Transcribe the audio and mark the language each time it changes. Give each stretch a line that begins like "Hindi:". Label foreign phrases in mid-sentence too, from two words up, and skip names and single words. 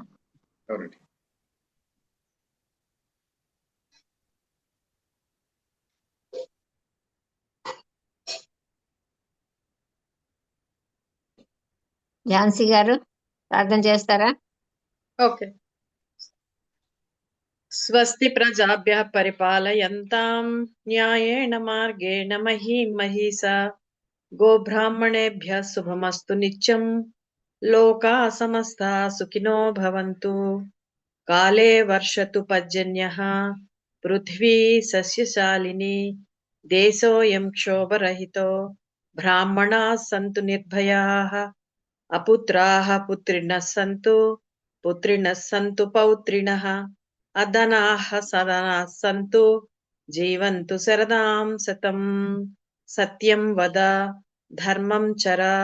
Telugu: అవునండి. ఝాన్సీ గారు ప్రార్థన చేస్తారా? ఓకే.
Sanskrit: స్వస్తి ప్రజాభ్యః పరిపాలయంతాం న్యాయేణ మార్గేణ మహీం మహీసా గోబ్రాహ్మణేభ్యः శుభమస్తు నిత్యం లోకా సమస్తా సుఖినో భవంతు కాలే వర్షతు పర్జన్యః పృథ్వీ సస్యశాలిని దేశోయం క్షోభరహితో బ్రాహ్మణాः సంతు నిర్భయాः అపుత్రాः పుత్రిణः సంతు పుత్రిణः సంతు పౌత్రిణः అధనాः సదనాः సంతు జీవంతు శరదాం శతం సత్యం వద ధర్మం చర